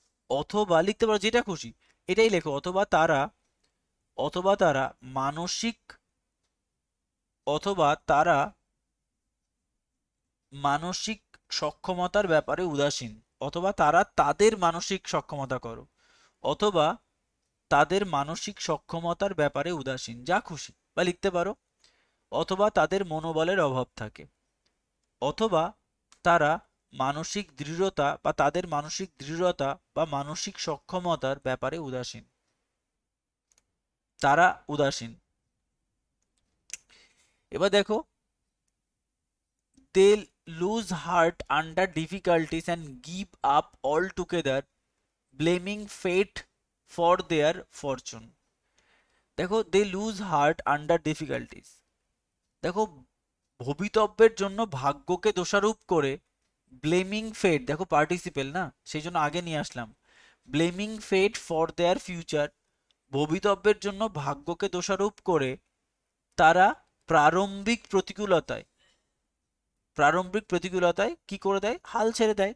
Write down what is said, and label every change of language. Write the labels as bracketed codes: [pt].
[bn] অথবা লিখতে পারো যেটা খুশি, এটাই লেখো। অথবা তারা মানসিক, অথবা তারা মানসিক সক্ষমতার ব্যাপারে উদাসীন, অথবা তারা তাদের মানসিক সক্ষমতা করো, অথবা তাদের মানসিক সক্ষমতার ব্যাপারে উদাসীন, যা খুশি বা লিখতে পারো। অথবা তাদের মনোবলের অভাব থাকে, অথবা তারা মানসিক দৃঢ়তা বা তাদের মানসিক দৃঢ়তা বা মানসিক সক্ষমতার ব্যাপারে উদাসীন। তারা উদাসীন। এবার দেখো, [en] they lose heart under difficulties and give up altogether, blaming fate for their fortune. [bn] দেখো, [en] they lose heart under difficulties, [bn] দেখো ভবিতব্যের জন্য ভাগ্যকে দোষারোপ করে, [en] blaming fate, [bn] দেখো পার্টিসিপেল না, সেই জন্য আগে নিয়ে আসলাম, [en] blaming fate for their future, [bn] ভবিতব্যের জন্য ভাগ্যকে দোষারোপ করে তারা প্রারম্ভিক প্রতিকূলতায়, প্রারম্ভিক প্রতিকূলতায় কি করে দেয়? হাল ছেড়ে দেয়।